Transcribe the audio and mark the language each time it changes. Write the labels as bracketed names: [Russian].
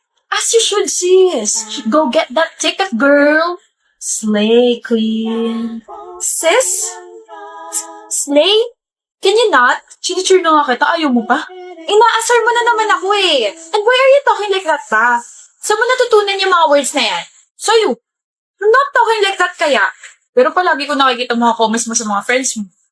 [English] As you should, sis. Go get that ticket, girl. Slay, queen. Sis? Slay? Can you not? [Filipino] Chinicheer na nga kita, ayaw mo pa? Inaasar mo na naman ako eh. [English] And why are you talking like that pa? [Filipino] Saan mo natutunan yung mga words na yan? [English] So you, I'm not talking like that kaya. [Filipino] pero palagi ko nakikita mga comments mo sa mga friends mo.